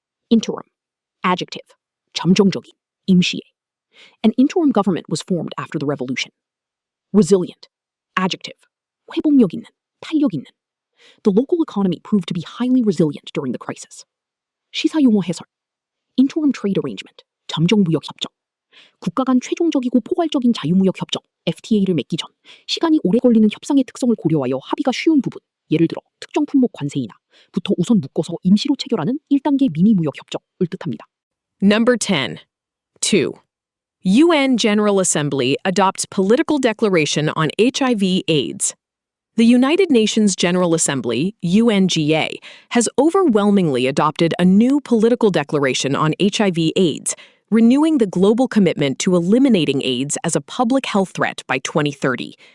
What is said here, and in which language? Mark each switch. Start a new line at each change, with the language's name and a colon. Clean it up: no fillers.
English: Interim. Adjective.
Korean: 잠정적인, 임시의.
English: An interim government was formed after the revolution. Resilient. Adjective.
Korean: 회복력 있는, 탄력 있는.
English: The local economy proved to be highly resilient during the crisis.
Korean: 시사용어 해설.
English: Interim trade arrangement.
Korean: 잠정무역 협정. 국가 간 최종적이고 포괄적인 자유무역 협정 FTA를 맺기 전 시간이 오래 걸리는 협상의 특성을 고려하여 합의가 쉬운 부분, 예를 들어 특정 품목 관세이나 부터 우선 묶어서 임시로 체결하는 1단계 미니 무역 협정을 뜻합니다.
English: Number 10. 2. UN General Assembly adopts political declaration on HIV/AIDS. The United Nations General Assembly, UNGA, has overwhelmingly adopted a new political declaration on HIV/AIDS, renewing the global commitment to eliminating AIDS as a public health threat by 2030.